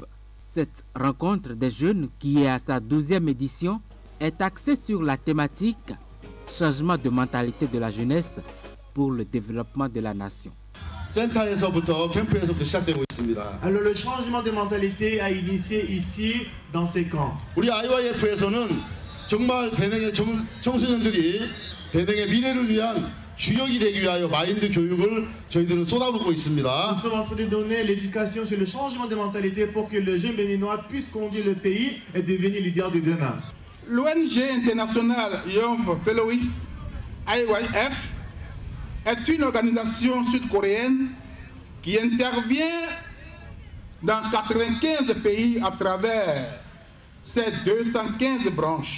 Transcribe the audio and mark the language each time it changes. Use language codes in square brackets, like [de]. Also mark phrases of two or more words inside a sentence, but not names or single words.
[fr] Cette rencontre des jeunes, qui est à sa 12e édition, est axée sur la thématique « Changement de mentalité de la jeunesse pour le développement de la nation ». Alors le changement de mentalité a initié ici dans ces camps. [ko] 우리 IYF에서는 정말 배낭의 청소년들이 배낭의 미래를 위한 주역이 되기 위하여 마인드 교육을 저희들은 쏟아붓고 있습니다. [fr] Nous sommes en train de donner l'éducation sur le changement de mentalité pour que le jeune béninois puisse conduire le pays et devenir leader de demain. L'ONG internationale Young Fellowship IYF est une organisation sud-coréenne qui intervient dans 95 pays à travers ses 215 branches.